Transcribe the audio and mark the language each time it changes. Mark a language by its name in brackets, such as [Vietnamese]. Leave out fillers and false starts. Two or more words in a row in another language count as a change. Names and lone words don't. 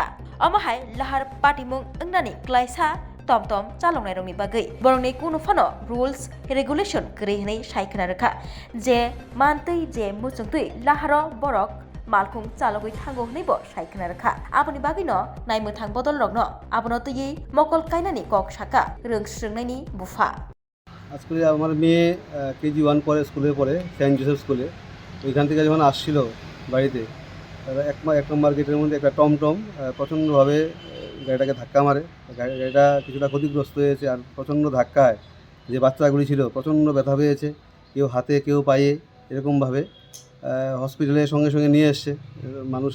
[Kok Borok] Amahai Lahar Party mung engnani klaisa tom chalongnai rokni bagai borongni kuno phano [English] rules regulation [Kok Borok] greihnai shaikna rekha je mantui je muchungtui laharo borok malkhung chalogoi thango hnaibo shaikna rekha aboni bagui no naimthang bodol rokno abono tui mokol kainani kok shaka rung srengnai bufa [Bangla] আজকে আমার মেয়ে কেজি 1 পরে স্কুলে পড়ে সেন্ট জোসেফ স্কুলে। ওইখান থেকে যখন আসছিল বাড়িতে এক নম্বর গেটের মধ্যে একটা টমটম প্রচণ্ডভাবে গাড়িটাকে ধাক্কা মারে। গাড়িটা কিছুটা ক্ষতিগ্রস্ত হয়েছে আর প্রচণ্ড ধাক্কায় যে বাচ্চাগুলি ছিল প্রচণ্ড ব্যথা পেয়েছে, কেউ হাতে কেউ পায়ে এরকমভাবে হসপিটালে সঙ্গে সঙ্গে নিয়ে এসছে মানুষ।